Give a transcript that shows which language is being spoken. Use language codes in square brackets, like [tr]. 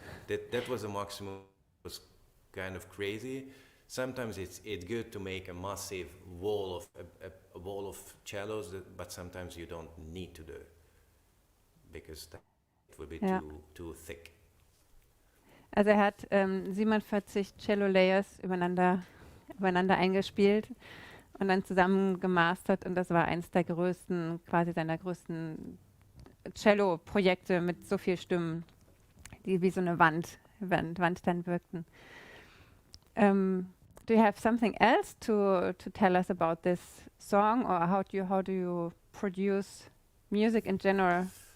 [en] That was the maximum. It was kind of crazy. sometimes it's good to make a massive wall of a wall of cellos, but sometimes you don't need to do it because it will be too thick. [de] Also er hat 47 Cello-Layers übereinander eingespielt und dann zusammen gemastert und das war eins der größten, quasi seiner größten Cello-Projekte mit so viel Stimmen, die wie so eine Wand dann wirkten. [en] Do you have something else to tell us about this song, or how do you produce music in general?